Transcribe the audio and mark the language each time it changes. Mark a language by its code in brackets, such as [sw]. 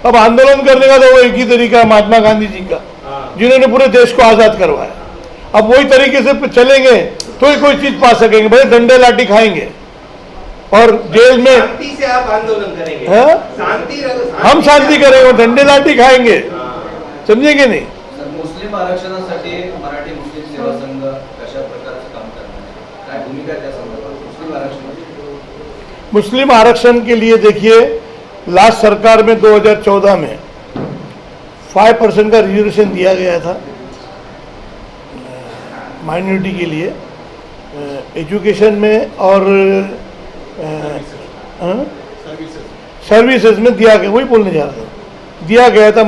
[hi] अब आंदोलन करने का तो वो एक ही तरीका है, महात्मा गांधी जी का, जिन्होंने पूरे देश को आजाद करवाया। अब वही तरीके से चलेंगे तो ही कोई चीज पा सकेंगे। भाई डंडे लाठी खाएंगे और जेल में शांति से आप आंदोलन करेंगे? शांति, हम शांति करेंगे, डंडे लाठी खाएंगे, समझेंगे नहीं? [mr] मुस्लिम आरक्षणासाठी मराठी मुस्लिम सेवा संघ कशा प्रकारचं काम करणार आहे, काय भूमिका आहे त्या संदर्भात मुस्लिम आरक्षण? [hi] मुस्लिम आरक्षण के लिए देखिए, लास्ट सरकार में 2014 में 5% का रिजर्वेशन दिया गया था माइनॉरिटी के लिए एजुकेशन में और सर्विसेज में दिया गया, वही बोलने जा रहा था, दिया गया था।